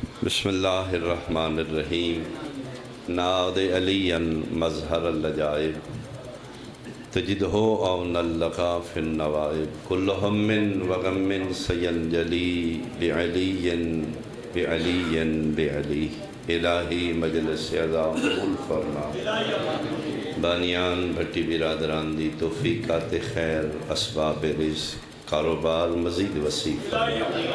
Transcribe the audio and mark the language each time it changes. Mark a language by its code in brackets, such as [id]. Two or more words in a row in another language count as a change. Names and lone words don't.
[ar] بسم اللہ الرحمن الرحیم ناد علی مظہر اللجائب تجدہ اون اللقا فی النوائب کل ہم وغم سینجلی بعلی بعلی بعلی [pa] الہی مجلس عزا قبول فرما بانیان بھٹی برادران دی توفیقات خیر اسباب رزق کاروبار مزید وسیع فرما